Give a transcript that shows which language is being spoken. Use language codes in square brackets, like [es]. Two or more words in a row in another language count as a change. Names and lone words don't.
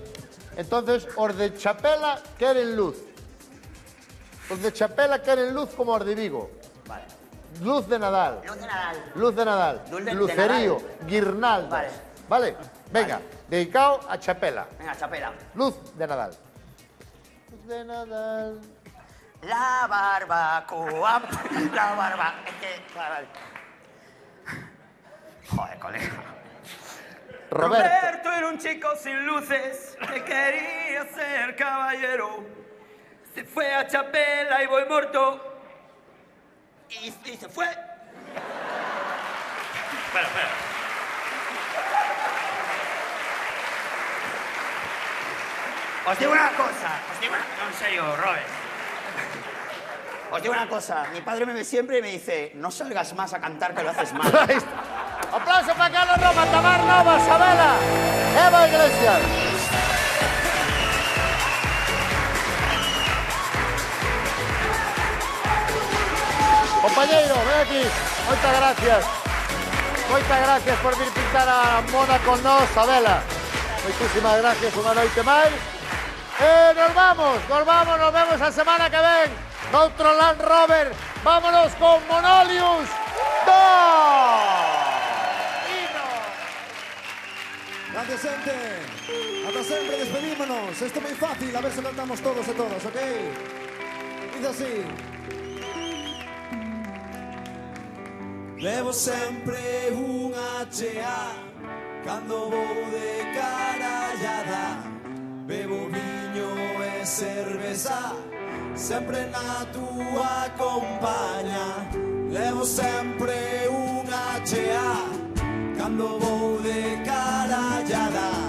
[gl] Entonces, os de Chapela queren luz. Os de Chapela queren luz como os de Vigo. Vale. Luz de Nadal. Luz de Nadal. Luz de Nadal. Luz de Lucerío, Nadal. [es] guirnaldas. Vale. Venga, dedicado a Chapela. Venga, Chapela. Luz de Nadal. Luz de Nadal. La barbacoa. La barba... Es que... Vale. Joder, colega. Roberto era un chico sin luces que quería ser caballero. Se fue a Chapela y voy muerto. Y se fue. Espera. Os digo una cosa. No, en serio, Robert. Os digo una cosa. Mi padre me ve siempre y me dice, no salgas más a cantar que lo haces mal. Aplauso para Carlos Roma, Tamar Nova, Sabela, Eva Iglesias. [gl] Compañeiro, ven aquí. Moitas gracias. Moitas gracias por vir pintar a Mona con nós, Sabela. Moitísimas gracias, unha noite máis. Nos vamos, nos vemos a semana que ven. Noutro Land Rover, [es] vámonos con Monolius 2. Gracias, gente. Hasta siempre, despedímonos. Esto es muy fácil, a ver si cantamos todos y todas, ¿ok? Dice así. [gl] Levo sempre un HA cando vou de carallada. Bebo viño e cerveza, sempre na túa compaña. Levo sempre un HA cando vou de carallada.